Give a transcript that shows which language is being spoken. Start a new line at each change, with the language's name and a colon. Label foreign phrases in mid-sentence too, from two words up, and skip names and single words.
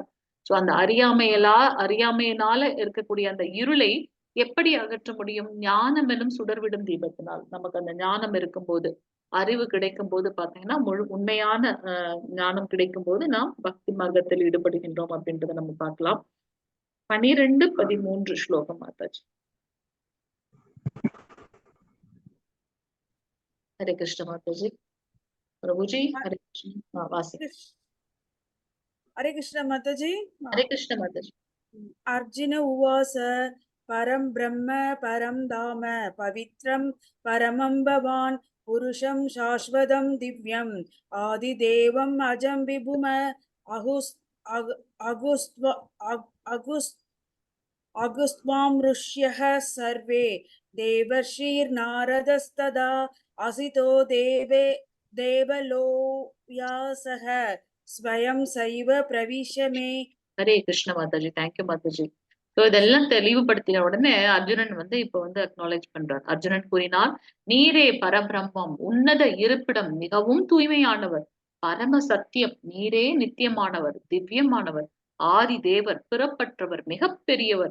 Tamil: சோ அந்த அறியாமையினால இருக்கக்கூடிய அந்த இருளை எப்படி அகற்ற முடியும்? ஞானம் எனும் சுடர்விடும் தீபத்தினால். நமக்கு அந்த ஞானம் இருக்கும்போது, அறிவு கிடைக்கும் போது பாத்தீங்கன்னா உண்மையான ஞானம் கிடைக்கும் போது நாம் பக்தி மார்க்கத்தில் ஈடுபடுகின்றோம் அப்படின்றத நம்ம பார்க்கலாம். 12-13 ஸ்லோகம் மாதாஜி.
Hindi: हरे कृष्ण माताजी. प्रभु जी हरे कृष्ण. वासी हरे कृष्ण माताजी. हरे कृष्ण माताजी.
Sanskrit: अर्जुन उवाच परं ब्रह्म परं धाम पवित्रं परमं भवान् पुरुषं शाश्वतं दिव्यम् आदिदेवम् अजं विभुम अगुस्त्वामृष्यः सर्वे देवर्षिर्नारदस्तदा असितो देवलोयासः स्वयं सैव प्रविश्य मे.
Tamil: ஹரே கிருஷ்ண மாதாஜி.
English: thank you
Tamil: மாதாஜி. ஸோ இதெல்லாம் தெளிவுபடுத்தின உடனே அர்ஜுனன் வந்து இப்ப வந்து அக்னாலேஜ் பண்றார். அர்ஜுனன் கூறினார், நீரே பரபிரம்மம், உன்னத இருப்பிடம், மிகவும் தூய்மையானவர், பரம சத்தியம், நீரே நித்தியமானவர், திவ்யமானவர், ஆதி தேவர், பிறப்பற்றவர், மிக பெரியவர்.